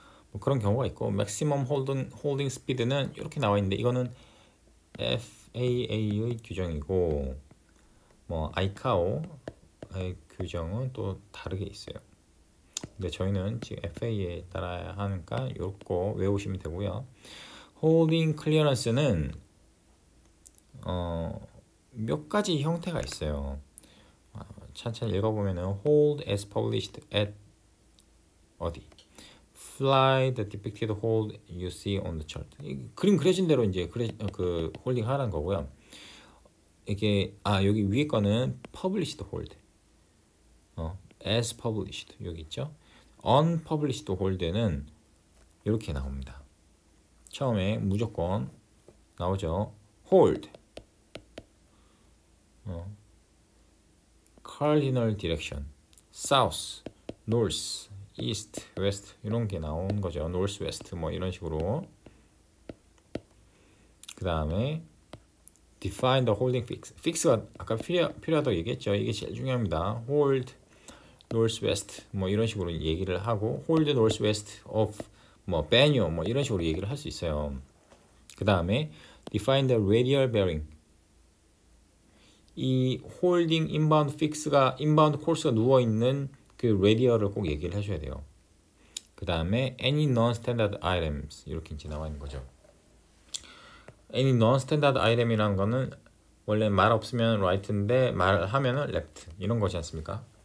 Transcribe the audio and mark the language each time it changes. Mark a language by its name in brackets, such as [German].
[Korean] 뭐 그런 경우가 있고 맥시멈 홀딩 스피드는 이렇게 나와 있는데 이거는 FAA의 규정이고 뭐 ICAO의 규정은 또 다르게 있어요. 근데 저희는 지금 FAA에 따라야 하니까 요거 외우시면 되고요. 홀딩 클리어런스는 몇 가지 형태가 있어요. 천천히 읽어보면은 [English] hold as published at [Korean] 어디 [English] fly the depicted hold you see on the chart. [Korean] 그림 그려진 대로 이제 그 홀딩 하라는 거고요. 이게 여기 위에 거는 [English] published hold, as published [Korean] 여기 있죠. unpublished hold는 이렇게 나옵니다. 처음에 무조건 나오죠. [English] hold cardinal direction, south, north, east, west [Korean] 이런 게 나온 거죠. [English] north, west [Korean] 뭐 이런 식으로. 그 다음에 [English] define the holding fix. [Korean] fix가 아까 필요하다고 얘기했죠. 이게 제일 중요합니다. [English] hold, north, west [Korean] 뭐 이런 식으로 얘기를 하고 [English] hold north, west of [Korean] 뭐 banyo 뭐 이런 식으로 얘기를 할 수 있어요. 그 다음에 [English] define the radial bearing. [Korean] 이 홀딩 인바운드 픽스가 인바운드 코스가 누워 있는 그 레디얼을 꼭 얘기를 해줘야 돼요. 그 다음에 [English] any non-standard items [Korean] 이렇게 이제 나와 있는 거죠. any non-standard item이라는 거는 원래 말 없으면 right인데 말하면은 left 이런 거지 않습니까?